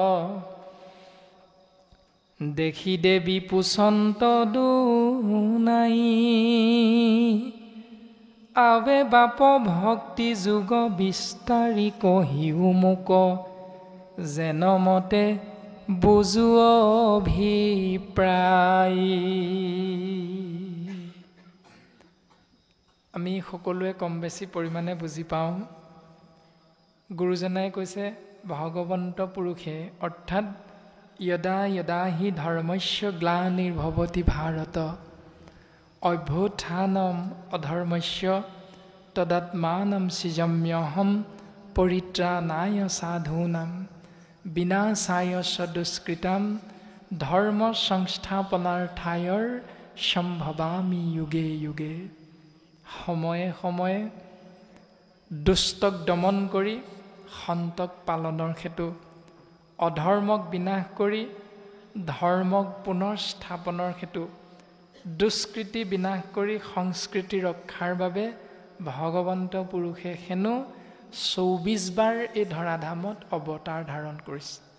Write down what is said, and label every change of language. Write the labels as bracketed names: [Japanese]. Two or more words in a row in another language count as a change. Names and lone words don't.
[Assamese] দেখি দেৱী পুচন্ত দুনাই আবে বাপ ভক্তি যুগ বিস্তাৰি কহিও মোক যেন মতে বুজু অভিপ্ৰায়। আমি সকলোৱে কম বেছি পৰিমাণে বুজি পাওঁ। গুৰুজনাই কৈছে ভগৱন্ত পুৰুষে অৰ্থাৎ [Sanskrit] यदा यदा हि धर्मस्य ग्लानिर्भवति भारत अभ्युत्थानम् अधर्मस्य तदात्मानं सृजाम्यहं परित्राणाय साधूनां विनाशाय च दुष्कृतां धर्म संस्थापनार्थाय सम्भवामि युगे युगे। [Assamese] সময়ে সময়ে দুষ্টক দমন কৰি সন্তক পালনৰ হেতু অধৰ্মক বিনাশ কৰি ধৰ্মক পুনৰ স্থাপনৰ হেতু দুষ্কৃতি বিনাশ কৰি সংস্কৃতি ৰক্ষাৰ বাবে ভগৱন্ত পুৰুষে হেনো ২৪ বাৰ এই ধৰাধামত অৱতাৰ ধাৰণ কৰিছে।